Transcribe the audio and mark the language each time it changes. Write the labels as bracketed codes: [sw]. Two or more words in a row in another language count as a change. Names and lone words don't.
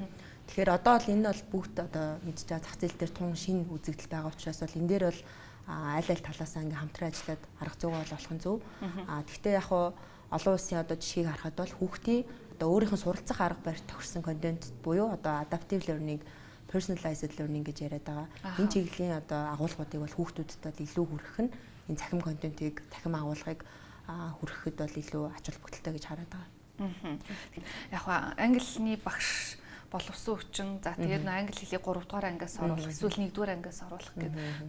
[mn] Тэгэхээр одоо бол энэ бол бүгд одоо мэдж байгаа зах зээл дээр тун шинэ үзэгдэл байгаа учраас бол энэ дээр бол аль аль талаасаа ингээм хамтран ажиллаад арга зүйгээ олох нь зөв. Гэхдээ яг хуу олон улсын одоо жишгийг харахад бол хүүхдийн одоо өөрийнх нь суралцах арга барилд тохирсон контент буюу одоо [en] adaptive learning, personalized learning [mn] гэж яриад байгаа. Энэ чиглэлийн одоо агуулгуудыг бол хүүхдүүдэд бол илүү хүргэх нь энэ цахим контентыг, цахим агуулгыг хүргэхэд бол илүү ач холбогдолтой гэж хараад байгаа. Яг англи хэлний багш боловсон хүчин за тэгээд англи хэлийг 3 дугаар ангиас оруулах эсвэл 1 дугаар ангиас оруулах гэдэг.